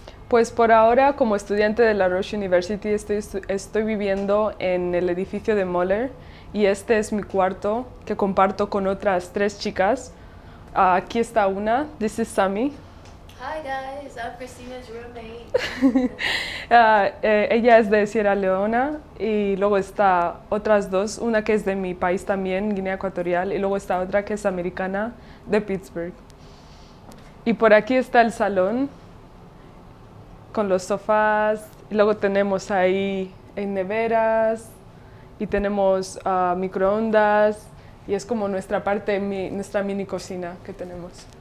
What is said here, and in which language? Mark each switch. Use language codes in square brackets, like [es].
[es] Pues por ahora, como estudiante de la Roche University, estoy viviendo en el edificio de Moller y este es mi cuarto que comparto con otras 3 chicas. Aquí está una, [en] this is Sammy. Hi guys, I'm Christina's roommate. [es] Ella es de Sierra Leona y luego está otras 2, una que es de mi país también, Guinea Ecuatorial, y luego está otra que es americana, de Pittsburgh. Y por aquí está el salón con los sofás, y luego tenemos ahí neveras y tenemos microondas y es como nuestra nuestra mini cocina que tenemos.